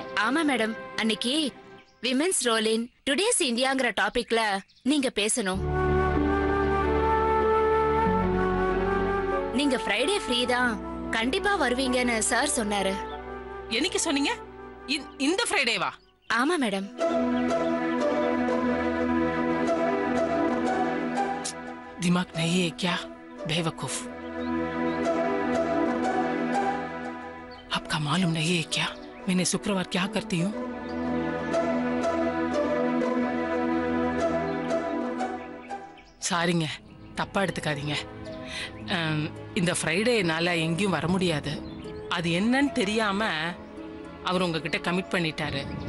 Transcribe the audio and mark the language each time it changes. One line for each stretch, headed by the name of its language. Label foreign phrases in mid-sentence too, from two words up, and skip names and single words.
Tamil: ஆமா மேடம், அன்னைக்கு
English: women's role in today's
Tamil: இந்தியாங்கிற டாபிக்ல நீங்க பேசணும். நீங்க
English: Friday free
Tamil: தான், கண்டிப்பா வருவீங்கன்னு சார் சொன்னாரு. என்னைக்கு சொன்னீங்க? இந்த ஃப்ரைடேவா? ஆமா மேடம்.
Hindi: दिमाग नहीं है क्या बेवकूफ? आपका मालूम नहीं है क्या मैंने शुक्रवार क्या करती हूँ?
Tamil: சாரிங்க, தப்பா எடுத்துக்காதீங்க. இந்த ஃப்ரைடேனால எங்கேயும் வர முடியாது. அது என்னன்னு தெரியாம அவர் உங்ககிட்ட கமிட் பண்ணிட்டாரு.